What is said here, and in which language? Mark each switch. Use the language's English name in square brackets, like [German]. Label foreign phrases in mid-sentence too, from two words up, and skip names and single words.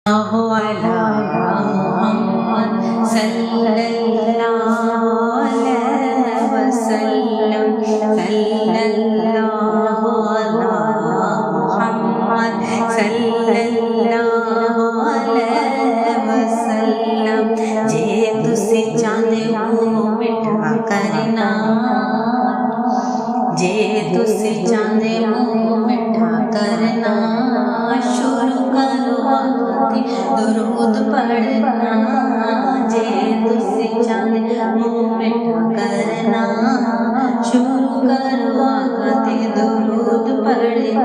[Arabic] على محمد صلى الله عليه وسلم صلى الله على محمد صلى الله عليه وسلم. [Punjabi] ਜੇ ਤੁਸੀ ਚਾਹਤੇ ਹੋ ਮਿੱਠਾ ਕਰਨਾ, ਜੇ ਤੁਸੀ ਚਾਹਤੇ ਹੋ ਮਿੱਠਾ ਕਰਨਾ, ਸ਼ੁਰੂ ਕਰੋ ਆਖ਼ਿਰੀ ਦਰੂਦ ਪੜ੍ਹਨਾ। ਜੇ ਤੁਸੀ ਚਾਹਤੇ ਹੋ ਮਿੱਠਾ ਕਰਨਾ, ਸ਼ੁਰੂ ਕਰੋ ਆਖ਼ਿਰੀ ਦਰੂਦ ਪੜ੍ਹਨਾ।